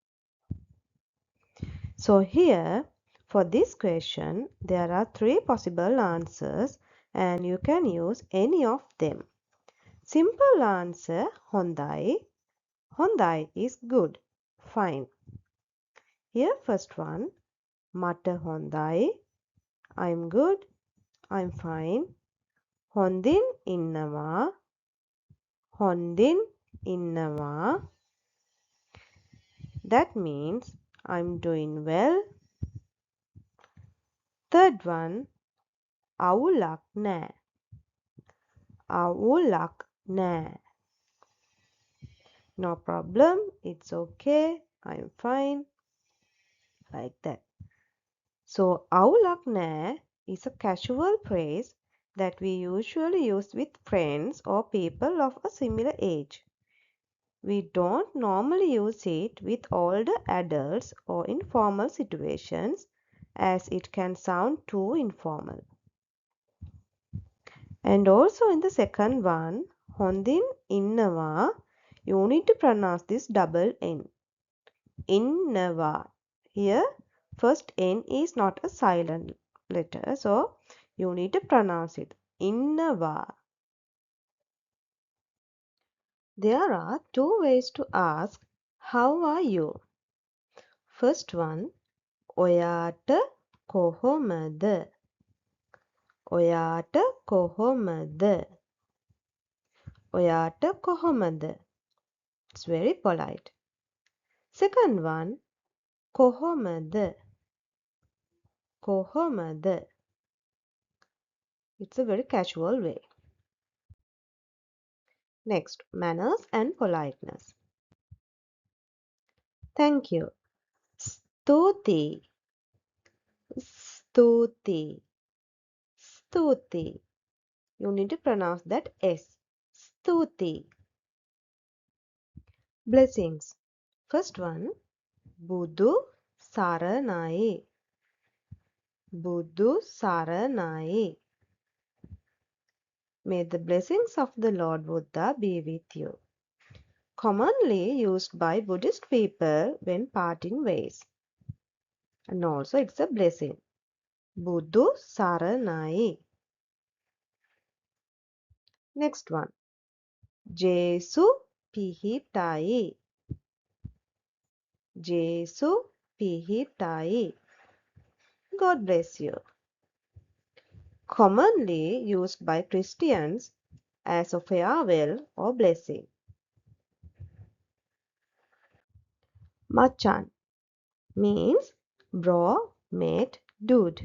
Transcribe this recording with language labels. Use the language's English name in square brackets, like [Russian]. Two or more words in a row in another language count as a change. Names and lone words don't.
[English] So here, for this question, there are three possible answers and you can use any of them. Simple answer, [Sinhala] හොඳයි. හොඳයි [English] is good, fine. Here first one, [Sinhala] මට හොඳයි. [English] I'm good, I'm fine. [Sinhala] හොඳින් ඉන්නවා. හොඳින් ඉන්නවා. [English] That means I'm doing well. Third one, [Sinhala] අවුලක් නෑ. අවුලක් නෑ. [English] No problem, it's okay, I'm fine. Like that. So, [Sinhala] අවුලක් නෑ [English] is a casual phrase that we usually use with friends or people of a similar age. We don't normally use it with older adults or in formal situations as it can sound too informal. And also in the second one, [Sinhala] හොඳින් ඉන්නවා, [English] you need to pronounce this double N. [Sinhala] ඉන්නවා. [English] Here, first N is not a silent letter, so you need to pronounce it. [Sinhala] ඉන්නවා. [English] There are two ways to ask, how are you? First one, [Sinhala] ඔයාට කොහොමද? ඔයාට කොහොමද? ඔයාට කොහොමද? [English] It's very polite. Second one, [Sinhala] කොහොමද? කොහොමද? [English] It's a very casual way. Next, manners and politeness. Thank you. [Sinhala] ස්තුති. ස්තුති. ස්තුති. [English] You need to pronounce that S. [Sinhala] ස්තුති. Blessings. [English] First one, [Sinhala] බුදු සරණයි. බුදු සරණයි. [English] May the blessings of the Lord Buddha be with you. Commonly used by Buddhist people when parting ways. And also it's a blessing. [Sinhala] බුදු සරණයි. [English] Next one. [Sinhala] ජේසු පිහිටයි. ජේසු පිහිටයි. [English] God bless you. Commonly used by Christians as a farewell or blessing. Machan means Bro, mate, dude.